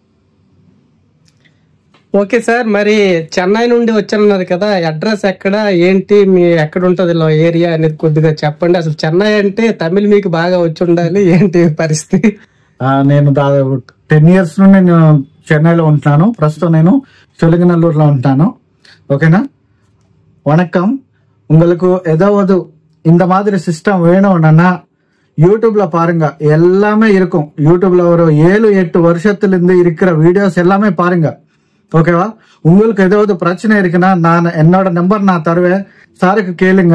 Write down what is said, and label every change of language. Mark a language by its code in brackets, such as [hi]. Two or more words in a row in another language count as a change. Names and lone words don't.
[te] ఓకే సార్, మరి చెన్నై నుండి వచ్చారన్నారు కదా, అడ్రస్ ఎక్కడ ఏంటి, మీ ఎక్కడ ఉంటుంది ఏరియా అనేది కొద్దిగా చెప్పండి. అసలు చెన్నై అంటే తమిళ్ మీకు బాగా వచ్చి ఉండాలి, ఏంటి పరిస్థితి? నేను దాదాపు 10 years నుండి నేను చెన్నైలో ఉంటున్నాను. ప్రస్తుతం నేను చొలిగనల్లూరులో ఉంటాను. ఓకేనా, [ta] வணக்கம். உங்களுக்கு ஏதாவது இந்த மாதிரி சிஸ்டம் வேணும்னா யூடியூப்ல பாருங்க, எல்லாமே இருக்கும். யூடியூப்ல ஒரு 7-8 வருஷத்துல இருக்கிற வீடியோஸ் எல்லாமே பாருங்க. ஓகேவா, உங்களுக்கு ஏதாவது பிரச்சனை இருக்குன்னா நான் என்னோட நம்பர் நான் தருவேன், சாருக்கு கேளுங்க.